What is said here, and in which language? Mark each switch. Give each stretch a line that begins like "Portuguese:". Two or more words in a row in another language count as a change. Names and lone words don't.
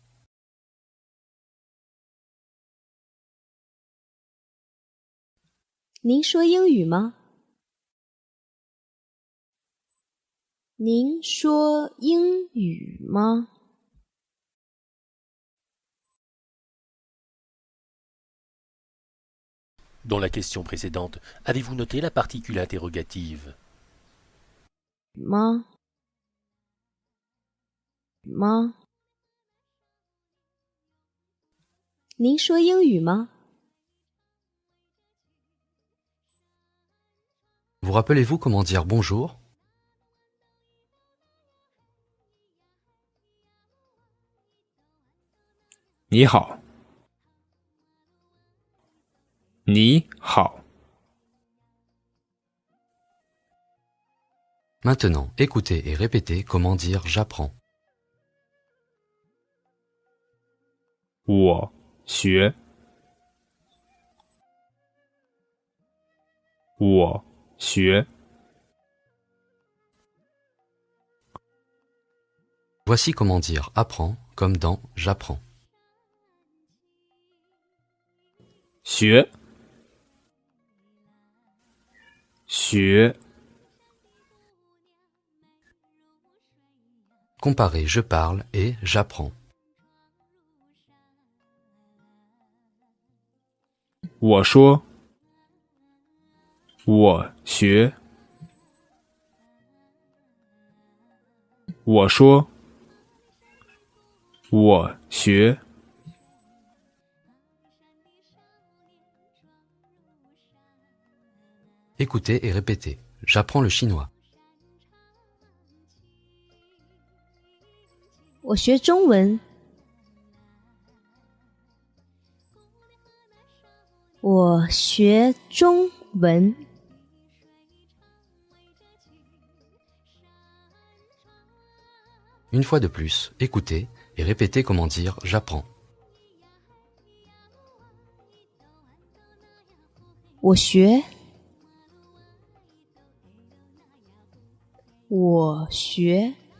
Chinese: 您说英语吗？您说英语吗？
French: Dans la question précédente, avez-vous noté la particule interrogative
Chinese: 吗？吗？您说英语吗？
French: Vous rappelez-vous comment dire bonjour ?
Chinese: 你好。你好。
French: Maintenant, écoutez et répétez comment dire j'apprends.
Chinese: 我学。我学。
French: Voici comment dire apprends comme dans j'apprends.
Chinese: 学。学。
French: Comparez je parle et j'apprends.
Chinese: 我说。我学。我说。我学。
French: Écoutez et répétez. J'apprends le chinois.
Chinese: 我学中文。我学中文。
French: Une fois de plus, écoutez et répétez comment dire j'apprends.
Chinese: 我学。我学。